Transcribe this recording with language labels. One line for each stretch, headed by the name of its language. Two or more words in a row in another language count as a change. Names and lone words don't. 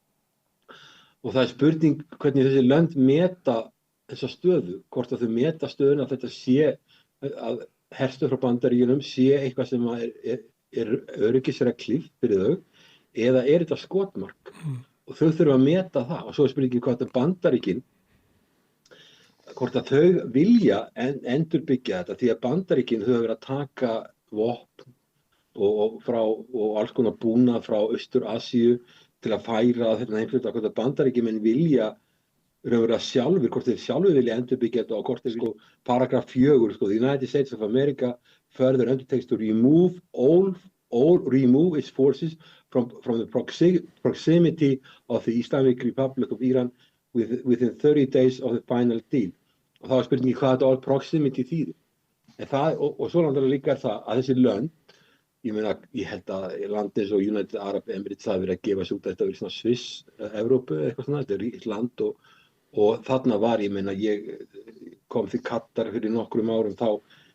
Icelandic: Og það er spurning hvernig þessi lönd meta þessa stöðu, hvort að þau meta stöðuna að þetta sé að herstöð frá Bandaríkjunum sé eitthvað sem er öryggisreglíf fyrir þau eða er þetta skotmark og þau þurfa að meta það og svo er spurningin hvort að Bandaríkin hvort að þau vilja endurbyggja þetta því að Bandaríkin þau hafa verið að taka vopn og alls konar búnað frá Austur-Asíu til að færa þetta einhvern hvort að Bandaríkin menn vilja raunverulega sjálfur, hvort þeir sjálfur vilja endurbyggja þetta og hvort þeir paragraf 4,
English: the United States of America further undertakes to remove its forces from the proximity of the Islamic Republic of Iran within 30 days of the final deal.
Icelandic: Og þá er spurningi hvað þetta
English: all proximity
Icelandic: þýðir. Og svo náttúrulega líka er það að þessi lönd, ég held að landið eins og United Arab Emirates hafi verið að gefa sig út að þetta verið svona Sviss, Evrópu eitthvað svona, þetta er ríkt land og þarna var, ég kom til Katar fyrir nokkrum árum, þá